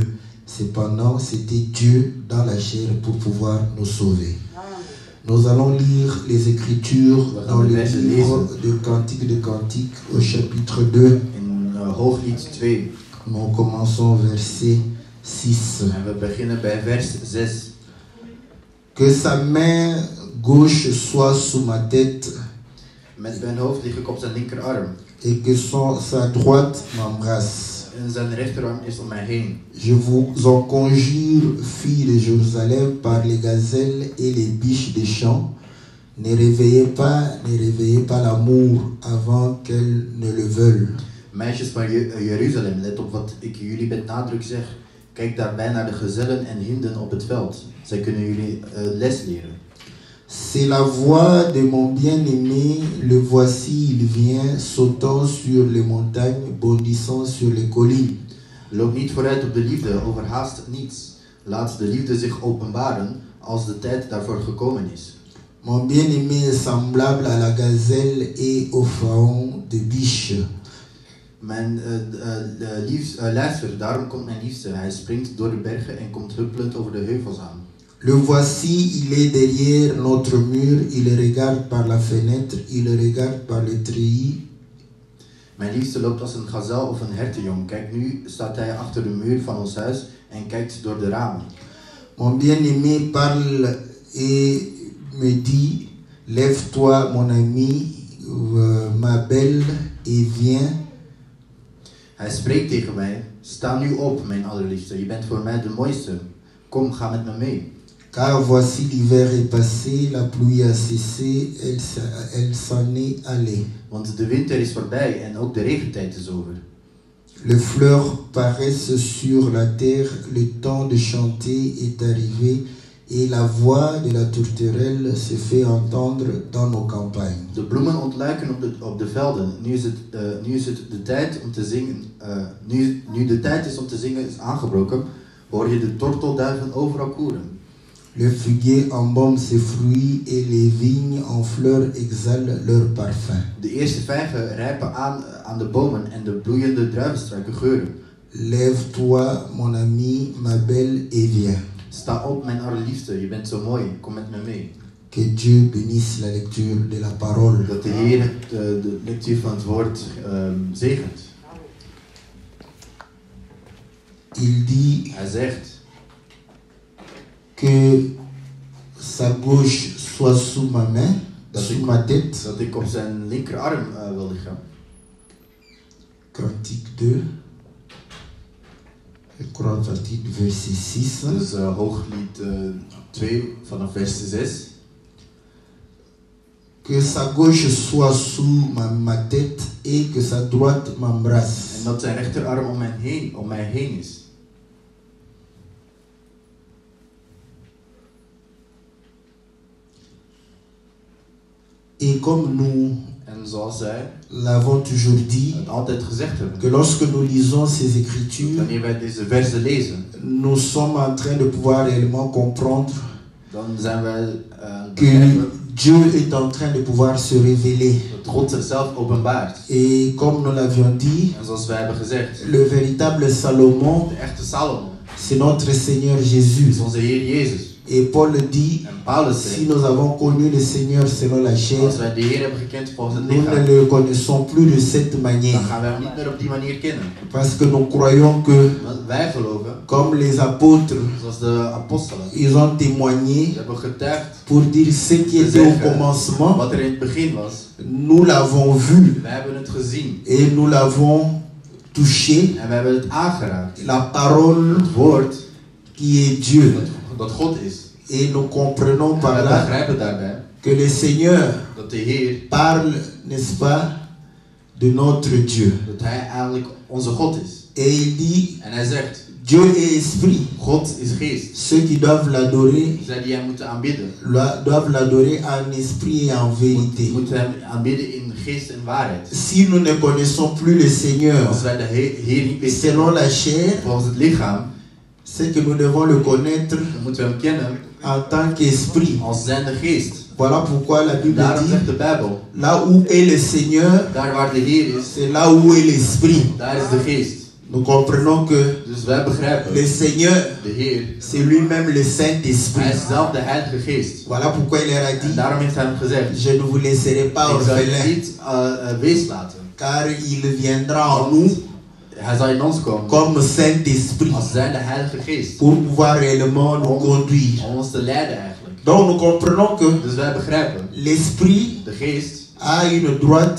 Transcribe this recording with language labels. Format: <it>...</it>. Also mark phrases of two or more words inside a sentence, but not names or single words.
<fr>Cependant, c'était Dieu dans la chair pour pouvoir nous sauver. Nous allons lire les Écritures dans le livre de Cantiques au chapitre 2.</fr> <nl>Hooglied 2.</nl> <fr>Nous commençons verset 6.</fr> <nl>En we beginnen bij vers 6.</nl> <fr>Que sa main gauche soit sous ma tête.</fr> <nl>Met mijn hoofd lig ik op zijn linkerarm.</nl> <fr>Et que sa droite m'embrasse.</fr> <nl>En zijn rechterarm is om mij heen.</nl> <fr>Je vous en conjure, filles de Jérusalem, par les gazelles et les biches des champs, ne réveillez pas l'amour avant qu'elles ne le veulent.</fr> <nl>Meisjes van Jeruzalem, let op wat ik jullie met nadruk zeg. Kijk daarbij naar de gezellen en hinden op het veld. Zij kunnen jullie les leren.</nl> <fr>C'est la voix de mon bien-aimé, le voici, il vient, sautant sur les montagnes, bondissant sur les collines.</fr> <nl>Loop niet vooruit op de liefde, overhaast niets. Laat de liefde zich openbaren als de tijd daarvoor gekomen is.</nl> <fr>Mon bien-aimé est semblable à la gazelle et au faon de biche.</fr> <nl>Mijn luister, daarom komt mijn liefste. Hij springt door de bergen en komt huppelend over de heuvels aan.</nl> <fr>Le voici, il est derrière notre mur, il regarde par la fenêtre, il regarde par le treillis.</fr> <nl>Mijn liefste loopt als een gazel of een hertenjong. Kijk, nu staat hij achter de muur van ons huis en kijkt door de ramen.</nl> <fr>Mon bien-aimé parle et me dit, lève-toi mon ami, ma belle, et viens.</fr> <nl>Hij spreekt tegen mij, sta nu op mijn allerliefste, je bent voor mij de mooiste. Kom, ga met me mee.</nl> <fr>Car voici l'hiver est passé, la pluie a cessé, elle s'en est allée.</fr> <nl>Want de winter is voorbij en ook de regentijd is over.</nl> <fr>Les fleurs paraissent sur la terre, le temps de chanter est arrivé et la voix de la tourterelle se fait entendre dans nos campagnes.</fr> <nl>De bloemen ontluiken op de velden. Nu is het de tijd om te zingen. Nu de tijd is om te zingen is aangebroken, hoor je de tortelduiven overal koeren.</nl> <fr>Le figuier embaume ses fruits et les vignes en fleurs exhalent leur parfum.</fr> <nl>De eerste vijgen rijpen aan de bomen en de bloeiende druivenstruiken geuren.</nl> <fr>Lève-toi, mon ami, ma belle, et viens.</fr> <nl>Sta op, mijn allerliefste, je bent zo mooi, kom met me mee.</nl> <fr>Que Dieu bénisse la lecture de la parole.</fr> <nl>Dat de Heer de lectuur van het woord zegent.</nl> <fr>Il dit</fr> <nl>Hij zegt</nl> <fr>que sa gauche soit sous ma main, sous ma tête.</fr> <nl>Dat ik op zijn linkerarm wil liggen.</nl> <fr>Cantique 2. Je crois partie verset 6.</fr> <nl>Dus Hooglied 2 vanaf vers 6.</nl> <fr>Que sa gauche soit sous ma tête et que sa droite m'embrasse.</fr> <nl>En dat zijn rechterarm om mij heen is.</nl> <fr>Et comme nous</fr> <nl>En zoals zij</nl> <fr>l'avons toujours dit,</fr> <nl>het altijd gezegd hebben,</nl> <fr>que lorsque nous lisons ces écritures,</fr> <nl>wanneer wij deze versen lezen,</nl> <fr>nous sommes en train de pouvoir réellement comprendre</fr> <nl>dan zijn wij</nl> <fr>que</fr> <nl>begrijpen</nl> <fr>Dieu est en train de pouvoir se révéler.</fr> <nl>dat God zichzelf openbaart.</nl> <fr>Et comme nous l'avions dit,</fr> <nl>En zoals wij hebben gezegd,</nl> <fr>le véritable Salomon,</fr> <nl>de echte Salomo</nl> <fr>c'est notre Seigneur</fr> <nl>is</nl> <fr>Jésus.</fr> <nl>onze Heer Jezus.</nl> <fr>Et Paul dit,</fr> <nl>En Paulus</nl> <fr>si</fr> <nl>zegt,</nl> <fr>nous avons connu le Seigneur selon la chair,</fr> <nl>als wij de Heer hebben gekend volgens het</nl> <fr>nous ne</fr> <nl>lichaam,</nl> <fr>le connaissons plus de cette</fr> <nl>dan</nl> <fr>manière.</fr> <nl>gaan wij hem niet meer op die manier kennen.</nl> <fr>Parce que nous croyons que,</fr> <nl>Want wij geloven,</nl> <fr>comme les apôtres,</fr> <nl>zoals de apostelen,</nl> <fr>ils ont</fr> <nl>ze</nl> <fr>témoigné</fr> <nl>hebben getuigd</nl> <fr>pour dire ce qui était au commencement,</fr> <nl>wat er in het begin was.</nl> <fr>nous l'avons vu</fr> <nl>Wij hebben het gezien</nl> <fr>et nous l'avons touché.</fr> <nl>en we hebben het aangeraakt.</nl> <fr>La parole</fr> <nl>Het woord</nl> <fr>qui est Dieu.</fr> <nl>dat God is.</nl> <fr>Et nous comprenons</fr> <nl>En</nl> <fr>par</fr> <nl>wij</nl> <fr>là</fr> <nl>begrijpen daarbij</nl> <fr>que le Seigneur</fr> <nl>dat de Heer,</nl> <fr>parle, n'est-ce pas, de notre Dieu.</fr> <nl>dat Hij eigenlijk onze God is.</nl> <fr>Et il dit,</fr> <nl>En Hij zegt,</nl> <fr>Dieu est esprit.</fr> <nl>God is geest.</nl> <fr>Ceux qui doivent l'adorer</fr> <nl>Zij die Hem moeten aanbidden,</nl> <fr>doivent l'adorer en esprit et en vérité.</fr> <nl>moeten Hem aanbidden in geest en waarheid.</nl> <fr>Si nous ne connaissons plus le Seigneur</fr> <nl>Als wij de Heer niet meer</nl> <fr>selon</fr> <nl>kennen</nl> <fr>la chair,</fr> <nl>volgens het lichaam,</nl> <fr>c'est que nous devons le connaître</fr> <nl>dan moeten we Hem kennen</nl> <fr>en tant qu'esprit.</fr> <nl>als zijnde geest.</nl> <fr>Voilà pourquoi la Bible</fr> <nl>Daarom</nl> <fr>dit,</fr> <nl>zegt de Bijbel,</nl> <fr>là où est le Seigneur,</fr> <nl>daar waar de Heer is,</nl> <fr>c'est là où est l'esprit.</fr> <nl>daar is de geest.</nl> <fr>Nous comprenons que</fr> <nl>Dus wij begrijpen,</nl> <fr>le Seigneur,</fr> <nl>de Heer,</nl> <fr>c'est lui-même le</fr> <nl>Hij</nl> <fr>Saint-Esprit.</fr> <nl>is zelf de Heilige Geest.</nl> <fr>Voilà pourquoi il leur a</fr> <nl>En</nl> <fr>dit,</fr> <nl>daarom heeft Hij hem gezegd,</nl> <fr>je ne vous laisserai pas</fr> <nl>ik zal je</nl> <fr>orphelin,</fr> <nl>niet wees laten.</nl> <fr>car il viendra en nous</fr> <nl>Hij zal in ons komen</nl> <fr>comme Saint-Esprit</fr> <nl>als zijnde Heilige Geest.</nl> <fr>pour pouvoir réellement nous conduire.</fr> <nl>Om ons te leiden eigenlijk.</nl> <fr>Donc nous comprenons que</fr> <nl>Dus wij begrijpen,</nl> <fr>l'Esprit</fr> <nl>de Geest</nl> <fr>a une droite</fr>